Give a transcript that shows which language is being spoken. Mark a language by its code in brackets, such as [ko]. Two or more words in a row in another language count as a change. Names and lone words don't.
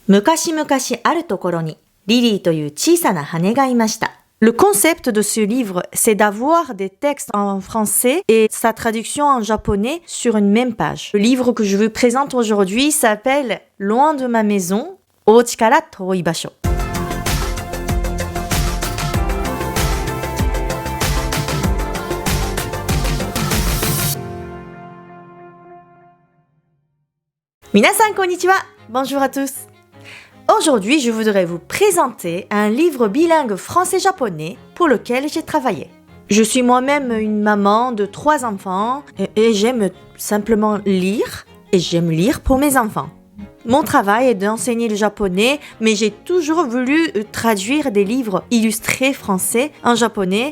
[ja] 昔々あるところにリリーという小さな羽がいました。 [fr] Le concept de ce livre, c'est d'avoir des textes en français et sa traduction en japonais sur une même page. Le livre que je vous présente aujourd'hui s'appelle Loin de ma maison, [ja] お家から遠い場所. 皆さんこんにちは, [fr] bonjour à tous. Aujourd'hui, je voudrais vous présenter un livre bilingue français-japonais pour lequel j'ai travaillé. Je suis moi-même une maman de 3 enfants et j'aime simplement lire et j'aime lire pour mes enfants. Mon travail est d'enseigner le japonais, mais j'ai toujours voulu traduire des livres illustrés français en japonais.